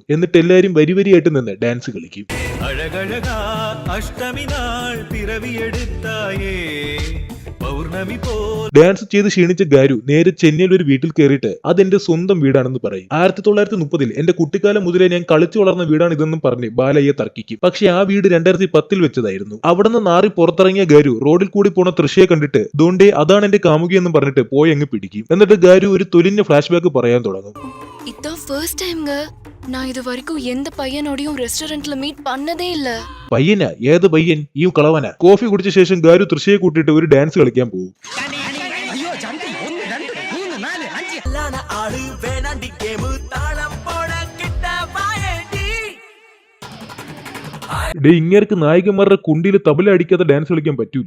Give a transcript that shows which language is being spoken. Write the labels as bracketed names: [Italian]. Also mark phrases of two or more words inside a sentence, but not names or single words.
[Malayalam] എന്നിട്ട് എല്ലാരും വരിവരിയായിട്ട് നിന്ന് ഡാൻസ് കളിക്കും. ഡാൻസ് ചെയ്ത് ക്ഷീണിച്ച ഗാരു നേരെ ചെന്നൈയിൽ ഒരു വീട്ടിൽ കയറിയിട്ട് അതെന്റെ സ്വന്തം വീടാണെന്ന് പറയും. 1930 എന്റെ കുട്ടിക്കാലം മുതലേ ഞാൻ കളിച്ചു വളർന്ന വീടാണ് ഇതെന്നും പറഞ്ഞ് ബാലയ്യ തർക്കിക്കും. പക്ഷെ ആ വീട് 2010 വെച്ചതായിരുന്നു. അവിടെ നിന്ന് നാറി പുറത്തിറങ്ങിയ ഗാരു റോഡിൽ കൂടി പോണ തൃശ്ശയെ കണ്ടിട്ട് ദോണ്ടേ അതാണ് എന്റെ കാമുകി എന്നും പറഞ്ഞിട്ട് പോയി അങ്ങ് പിടിക്കും. എന്നിട്ട് ഗാരു ഒരു തൊലിഞ്ഞ ഫ്ലാഷ് ബാക്ക് പറയാൻ തുടങ്ങും. [Tamil] நான் இது வரைக்கும் எந்த பையனோடையும் ரெஸ்டாரண்ட்ல மீட் பண்ணதே இல்ல. [Malayalam] പയ്യനാ? ഏത് പയ്യൻ? ഈ കളവനാ? കോഫി കുടിച്ച ശേഷം ഗാരു തൃശ്ശയെ കൂട്ടിയിട്ട് ഒരു ഡാൻസ് കളിക്കാൻ പോകും. ഇങ്ങേർക്ക് നായികമാരുടെ കുണ്ടിയിൽ തബല അടിക്കാതെ ഡാൻസ് കളിക്കാൻ പറ്റൂലേ?